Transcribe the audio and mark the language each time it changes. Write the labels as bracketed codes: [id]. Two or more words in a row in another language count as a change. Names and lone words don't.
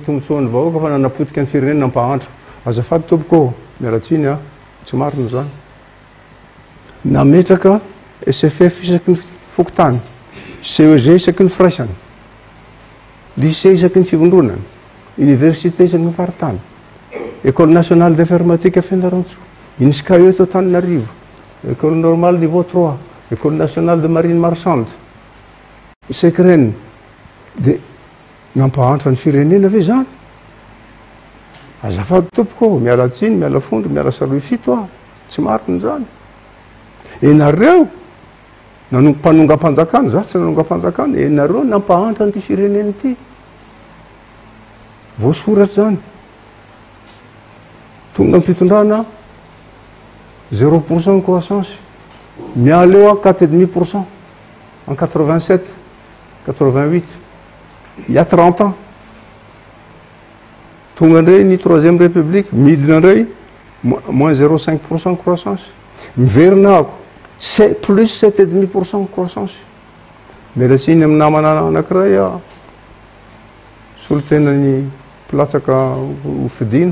[mg] tombotsoan'ny vahoaka fa nanapotika ny firenena nampahantra azafady tompoko mialatsiny a tsy marina zany nametraka SFF isaky ny fokotany CEG isaky ny firaisany lycée isaky ny fivondronany université isaky ny faritany école nationale d'informatique à Fianarantsoa, INSCA eto Tananarivo, école normale niveau 3, école nationale de marine marchande. Isaky reny dia nampahantra ny firenena ve zany? Azafady tompoko, miala tsiny, miala fondro, miala saroy fito ah, tsy mariny zany. Ianareo mpanonga-panjakana, za tsy nanonga-panjakana, ianareo nampahantra an'ity firenena ity. Voasoratra zany. Tonga amin'ny fitondrana 0% croissance. Miala eo a 4,5% en 87, 88. [fr] Il y a 30 ans. [mg] Tonga indray ny [fr] troisième république, [mg] midina indray [fr] moins 0,5% croissance. [mg] Miverina ako [fr] plus 7,5% croissance. [mg] Mialatsiny amin'ny namana anankiray a solo tena ny pilatsaka ho fidina.